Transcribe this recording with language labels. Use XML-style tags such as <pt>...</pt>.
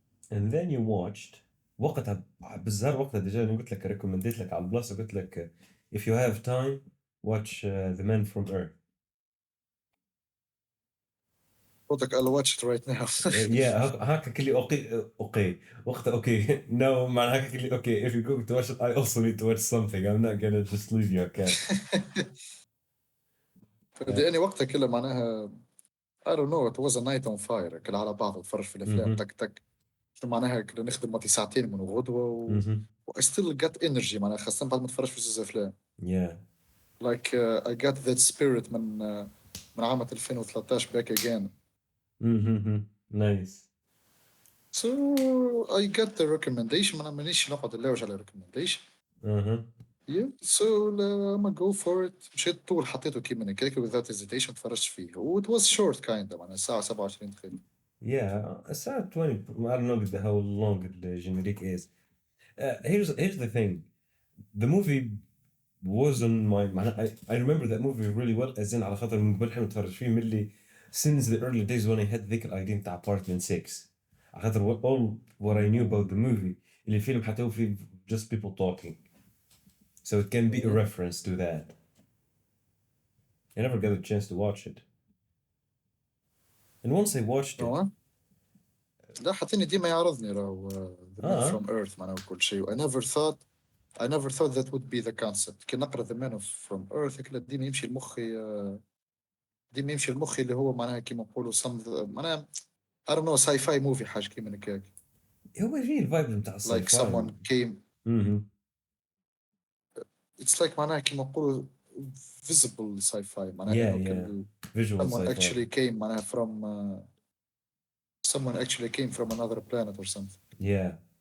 <en>And then you watched</en> <ar>وقتها بالزهر وقتها ديجا أنا قلت لك ريكومنديت لك على البلاس وقلت لك</ar> <en>if you have time watch The Man from Earth.</en> <ar>قلت</ar> <en>I'll watch it right now. Yeah,</en> <ar>هكا كلي اوكي وقتها اوكي</ar> <en>no</en> <ar>معناها هكا كلي</ar> <en>okay if you're going to watch it I also need to watch something I'm not gonna just leave you okay.</en> <ar>لأني وقتها كله معناها</ar> <en>I don't know it was a night on fire</en> <ar>كل على بعض نتفرج في الأفلام تك تك معناها كنا نخدم مالتي ساعتين من غدوة و</ar> <en>I still got energy</en> <ar>معناها خاصة بعد ما تفرج في زوز أفلام.</ar> <en>Yeah. Like I got that spirit</en> <ar>من عام 2013</ar> <en>back again. Nice. So I got the recommendation</en> <ar>ما مانيش نقعد نلوج على</ar> <en>recommendation. Yeah, so</en> <ar>لما</ar> <en>go for it</en> <ar>مشيت طول حطيته كيما هكاك</ar> <en>without hesitation</en> <ar>تفرجت فيه و</ar> <en>it was short kind</en> <ar>معناها ساعة 27 دقيقة.</ar> <en>Yeah, a sad 20. I don't know how long the generic is. Here's the thing. The movie was on my I remember that movie really well as in</en> <ar>على خاطر من قبل حنا نتفرج فيه من اللي</ar> <en>since the early days when I had</en> <ar>ذيك الايديا نتاع</ar> <en>Apartment 6</en> <ar>على خاطر</ar> <en>all what I knew about the movie</en> <ar>اللي الفيلم حتى هو فيه</ar> <en>just people talking so it can be a reference to that. I never got a chance to watch it. And once I watched it</en> <ar>لا حتى ديما يعرضني راهو The Man from Earth معناها كل شيء.</ar> <en>I never thought that would be the concept.</en> <ar>كي نقرا The Man from Earth كلا ديما يمشي المخي اللي هو معناها كيما نقولوا معناها</ar> <en>I don't know sci-fi movie</en> <ar>حاجة كيما هكاك. هو جاي الفايب نتاع الساي</ar> <en>Like someone came. It's like</en> <ar>معناها كيما نقولوا</ar> <en>visible sci-fi معناها yeah. Visual someone sci-fi. actually came</en> <ar>معناها</ar> <en>someone actually came from another planet or something. Yeah.</en>